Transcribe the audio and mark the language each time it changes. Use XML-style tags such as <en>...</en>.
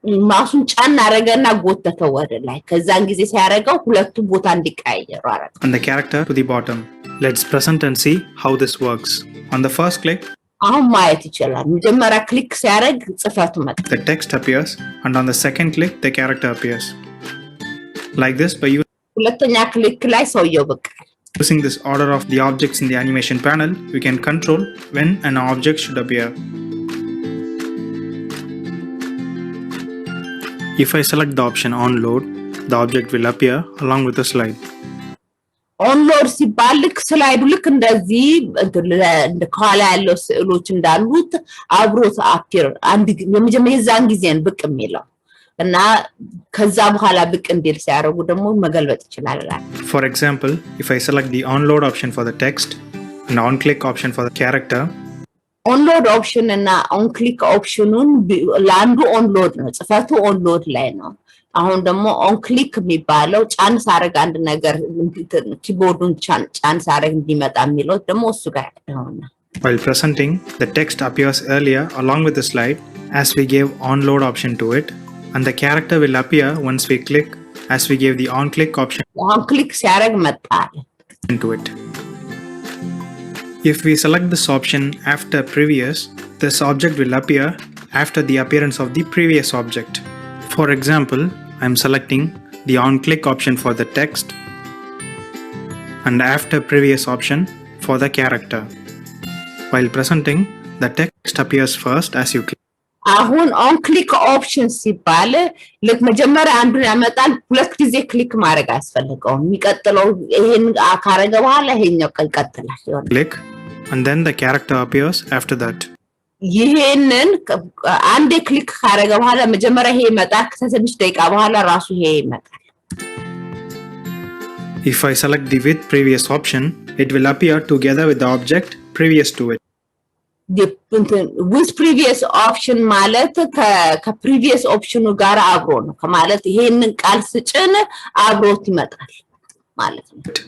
<am>ማውሱን ጫን አደረገና ጎተተው ወደ ላይ። ከዛን ጊዜ ሲያደርገው ሁለቱ ቦታ እንዲቀያየሩ አደረገ።</am> <en>And the character to the bottom. Let's present and see how this works. On the first click,</en> <am>አሁን ማየት ይችላል። መጀመሪያ ክሊክ ሲያደርግ ጽፈቱ መጣ።</am> <en>the text appears and on the second click the character appears. Like this by</en> <am>ሁለተኛ ክሊክ ላይ ሰውየው ብቅ አለ።</am> <en>using this order of the objects in the animation panel, we can control when an object should appear. If I select the option on load, the object will appear along with the slide.</en> <am>ኦን ሎድ ሲባል ልክ ስላይዱ ልክ እንደዚህ እንደ ከኋላ ያለው ስዕሎች እንዳሉት አብሮት አፒር አንድ የመጀመሪያ የዛን ጊዜን ብቅ የሚለው እና ከዛ በኋላ ብቅ እንዲል ሲያደርጉ ደግሞ መገልበጥ ይችላል።</am> <en>For example, if I select the on load option for the text and on click option for the character,</en> <am>ኦን ሎድ ኦፕሽን እና ኦን ክሊክ ኦፕሽኑን ለአንዱ ኦን ሎድ ነው፣ ጽፈቱ ኦን ሎድ ላይ ነው። አሁን ደግሞ ኦን ክሊክ የሚባለው ጫን ሳረግ አንድ ነገር ኪቦርዱን ጫን ሳረግ እንዲመጣ የሚለው ደግሞ እሱ ጋር ነው።</am> <en>While presenting, the text appears earlier along with the slide as we gave onload option to it, and the character will appear once we click as we gave the on-click option</en> <am>አሁን ክሊክ ሲያደርግ መጣ አለ።</am> <en>to it. If we select this option after previous, this object will appear after the appearance of the previous object. For example, I am selecting the on-click option for the text and after previous option for the character. While presenting, the text appears first as you click.</en> <am>አሁን ኦን ክሊክ ኦፕሽን ሲባል ልክ መጀመሪያ አንዱን ያመጣል። ሁለት ጊዜ ክሊክ ማድረግ አያስፈልገውም። የሚቀጥለው ይሄን ካረገ በኋላ ይሄኛው ይቀጥላል ይሆናል።</am> <en>Click and then the character appears after that.</en> <am>ይሄንን አንዴ ክሊክ ካረገ በኋላ መጀመሪያ ይሄ ይመጣል። ከትንሽ ደቂቃ በኋላ ራሱ ይሄ ይመጣል።</am> <en>If I select the with previous option, it will appear together with the object previous to it. with previous option</en> <am>ማለት ከፕሪቪየስ ኦፕሽኑ ጋር አብሮ ነው ከማለት ይሄንን ቃል ስጭን አብሮት ይመጣል ማለት ነው።</am>